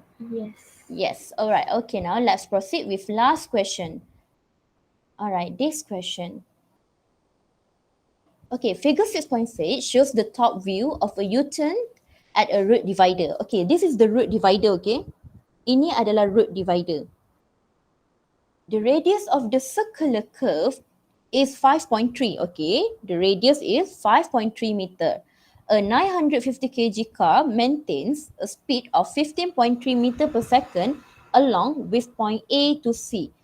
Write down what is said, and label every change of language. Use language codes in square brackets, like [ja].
[en] Yes. Yes. Alright. Okay, now let's proceed with last question. Alright, this question. Okay, figure 6.6 shows the top view of a U-turn at a root divider. Okay, this is the root divider, okay? [ms] Ini adalah root divider. [en] The radius of the circular curve is 5.3, okay? The radius is 5.3 meter. A 950 kg car maintains a speed of 15.3 meter per second along with point A to C.